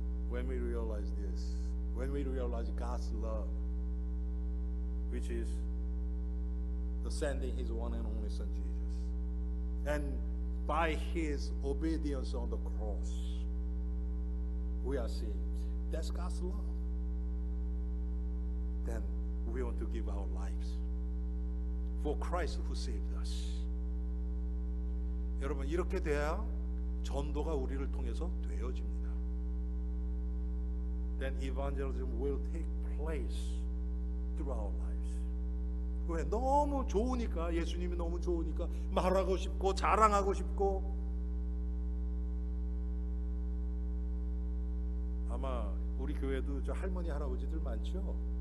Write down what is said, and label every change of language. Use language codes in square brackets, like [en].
[en] When we realize this, when we realize God's love, which is the sending His one and only Son Jesus, and by His obedience on the cross, we are saved. That's God's love. Then we want to give our lives for Christ who saved us. [ko] 여러분, 이렇게 돼야 전도가 우리를 통해서 되어집니다. [en] Then evangelism will take place through our lives. [ko] 왜? 너무 좋으니까, 예수님이 너무 좋으니까 말하고 싶고 자랑하고 싶고. 아마 우리 교회도 저 할머니 할아버지들 많죠?